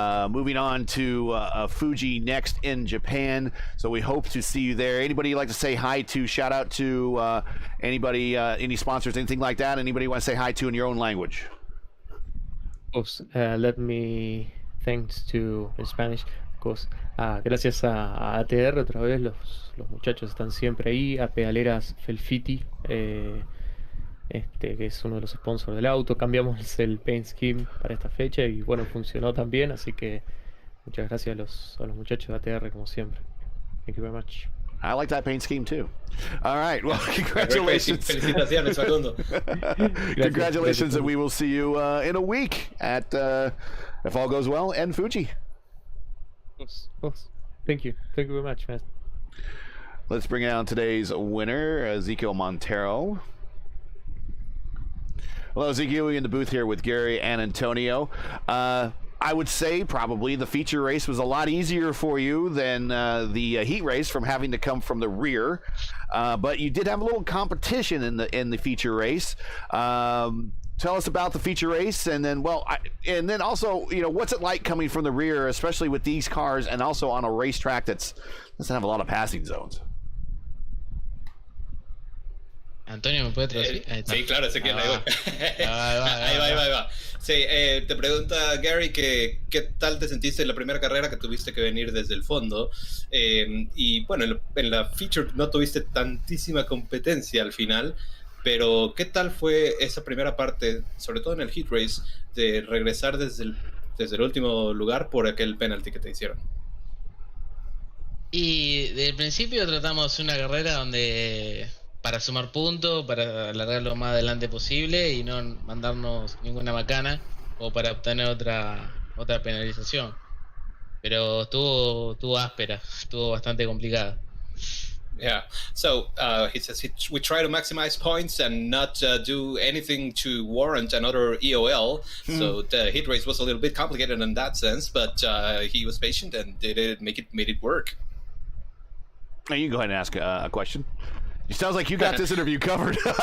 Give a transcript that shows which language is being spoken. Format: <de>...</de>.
<en>Moving on to Fuji next in Japan, so we hope to see you there. Anybody you'd like to say hi to, shout out to anybody, any sponsors, anything like that? Anybody you want to say hi to in your own language? Of course, let me thanks to in Spanish, of course.</en> <es>Gracias a ATR otra vez, los muchachos están siempre ahí, a Pedaleras Felfiti, que es uno de los sponsors del auto. Cambiamos el paint scheme para esta fecha y bueno, funcionó también, así que muchas gracias a los muchachos de ATR como siempre.</es> <en>Thank you very much. I like that paint scheme too. All right, well, congratulations.</en> <es>Felicitaciones, Facundo.</es> <en>Congratulations, and we will see you in a week at, if all goes well, and Fuji. Of course. Thank you very much, man. Let's bring out today's winner, Ezekiel Montero. Hello, Ezekiel. We're in the booth here with Gary and Antonio. I would say probably the feature race was a lot easier for you than the heat race from having to come from the rear, but you did have a little competition in the feature race. Tell us about the feature race, and then and then also, you know, what's it like coming from the rear, especially with these cars, and also on a racetrack that doesn't have a lot of passing zones.</en> <es>Antonio, ¿me puede traducir? Ahí está. Sí, claro, Ezequiel, ahí voy. va, ahí va, ahí va, Ahí va. Sí, te pregunta Gary que qué tal te sentiste en la primera carrera que tuviste que venir desde el fondo. Y bueno, en la feature no tuviste tantísima competencia al final, pero ¿qué tal fue esa primera parte, sobre todo en el heat race, de regresar desde el último lugar por aquel penalty que te hicieron? Y desde el principio tratamos una carrera donde para sumar puntos, para alargar lo más adelante posible y no mandarnos ninguna macana o para obtener otra penalización. Pero estuvo áspera, estuvo bastante complicada.</es> <en>Yeah. So he says we try to maximize points and not do anything to warrant another EOL. So the hit race was a little bit complicated in that sense, but he was patient and made it work. Now you can go ahead and ask a question. It sounds like you got this interview covered.</en>